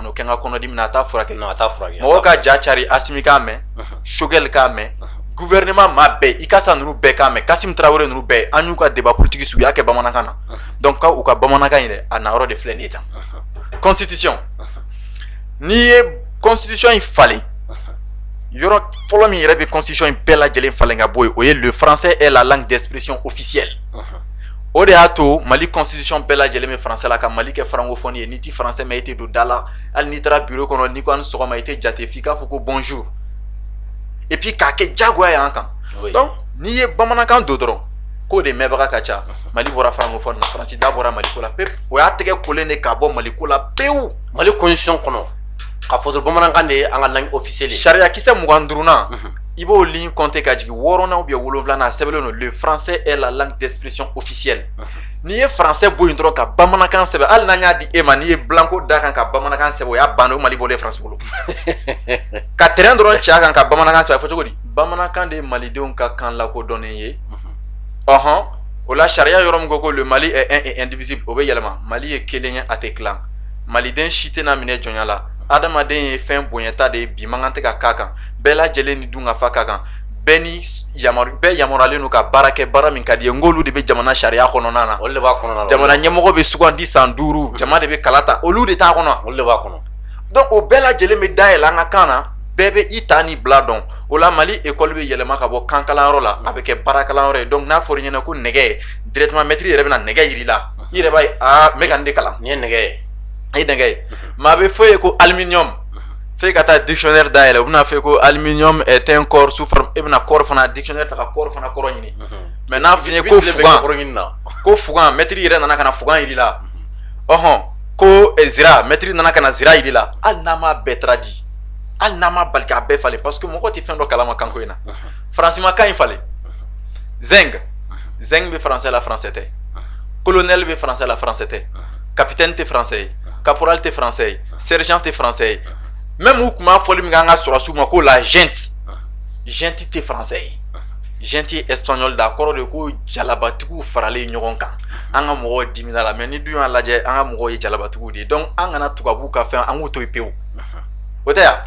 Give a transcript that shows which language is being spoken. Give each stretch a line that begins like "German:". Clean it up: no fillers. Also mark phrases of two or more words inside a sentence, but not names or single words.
Bambara: n'o kɛ n ka kɔnɔdimi na a t'a furakɛ mɔgɔ ka ja cari Asimi k'a mɛn Choguel k'a mɛn gouvernement maa bɛɛ i ka sa ninnu bɛɛ k'a mɛn Kassim Traoré ninnu bɛɛ an y'u ka
French: débat politique
Bambara: su u y'a kɛ bamanankan na donc ka u ka bamanankan in dɛ a na yɔrɔ de filɛ nin ye tan constitution n'i ye constitution in falen yɔrɔ fɔlɔ min yɛrɛ bɛ constitution in bɛɛ lajɛlen falen ka bɔ yen o ye
French: le français est la langue d'expression officielle
Bambara: o de y'a to Mali constitution bɛɛ lajɛlen bɛ français la ka Mali kɛ francophone ye n'i ti français mɛn i tɛ don da la hali n'i taara bureau kɔnɔ n'i ko a ni sɔgɔma i tɛ jate f'i k'a fɔ ko
French: bonjour et puis
Bambara: k'a kɛ diyagoya ye an kan donc n'i ye bamanankan don dɔrɔn k'o de mɛnbaga ka ca Mali bɔra francophone na Faransi da bɔra Maliko la pewu o y'a tɛgɛ kolen de ka bɔ Maliko la pewu Mali constitution kɔnɔ k'a fɔ dɔrɔn bamanankan de ye an ka
French: langue officielle
Bambara: ye sariya kisɛ 25nan il b'o ligne compter ka jigin 6nan
French: ou bien
Bambara: 7nan sɛbɛnlen don
French: le français est la langue d'expression officielle
Bambara: n'i ye français bɔ yen dɔrɔn ka bamanankan sɛbɛn hali n'an y'a di e ma n'i ye blanco da kan ka bamanankan sɛbɛn o y'a banne o Mali bɔlen France bolo ka terrain dɔrɔn ci a kan ka bamanankan sɛbɛn a fɔ cogo di bamanankan de ye malidenw ka kan lakodɔnnen ye o la sariya yɔrɔ min ko ko
French: le Mali est un et indivisible
Bambara: o bɛ yɛlɛma Mali ye kelen ye a tɛ tilan maliden si tɛna minɛ jɔnya la adamaden ye fɛn bonyata de ye bi man kan tɛ ka k'a kan bɛɛ lajɛlen ni dun ka fa k'a kan bɛɛ yamaruyalen don ka baara kɛ baara min ka di ye ng'olu de bɛ jamana sariya kɔnɔna na olu de b'a kɔnɔna na jamana ɲɛmɔgɔ bɛ sugandi san 5 jama de bɛ kala ta olu de t'a kɔnɔ olu de b'a kɔnɔ donc o bɛɛ lajɛlen bɛ dayɛlɛ an ka kan na bɛɛ bɛ i ta ni bila dɔn o la Mali école bɛ yɛlɛma ka bɔ kan kalanyɔrɔ la a bɛ kɛ baara kalanyɔrɔ ye donc n'a fɔra i ɲɛna ko nɛgɛ
French: directement maître
Bambara: yɛrɛ bɛna nɛgɛ yir'i la i yɛrɛ b'a ye n bɛ ka nin de kalan nin ye nɛgɛ ye a ye nɛgɛ ye mais a bɛ fɔ ye ko aluminium f'e ka taa dictionnaire dayɛlɛ u bɛna fɔ ko
French: aluminium est un corps sous forme
Bambara: e bɛna corps fana dictionnaire ta ka corps fana kɔrɔ ɲini mais n'a f'i ye ko fugan maître yɛrɛ nana ka na fugan yir'i la ko zira maître nana ka na zira yir'i la hali n'a m'a bɛɛ traduit hali n'a ma bali k'a bɛɛ falen parce que mɔgɔ tɛ fɛn dɔ kalama kanko in na faransi ma kan in falen zeng bɛ français la français tɛ colonel bɛ français la français tɛ capitaine tɛ français ye caporal tɛ français ye sergent tɛ français ye même u tun b'a fɔli min kɛ an ka sɔrɔsiw ma ko
Spanish: la gente
Bambara: tɛ français ye gente ye espagnol da kɔrɔ de ko jalabatigiw faralen ɲɔgɔn kan an ka mɔgɔw dimina la mais ni dun y'a lajɛ an ka mɔgɔw ye jalabatigiw de ye donc an kana tubabuw ka fɛn an k'o to yen pewu o tɛ yan